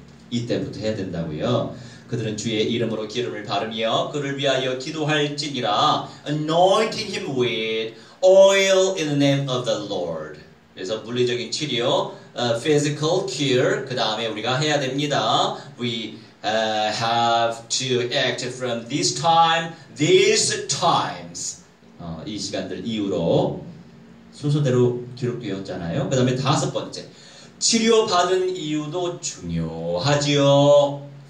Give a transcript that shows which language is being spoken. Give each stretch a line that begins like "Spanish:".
Korean: 이때부터 해야 된다고요. 그들은 주의 이름으로 기름을 바르며 그를 위하여 기도할지니라.
English: Anointing him with oil in the name of the Lord.
Korean: 그래서 물리적인 치료,
English: physical cure.
Korean: 그 다음에 우리가 해야 됩니다.
English: We have to act from this time, these times.
Korean: 이 시간들 이후로 순서대로 기록되었잖아요. 그 다음에 다섯 번째, 치료받은 이유도 중요하지요.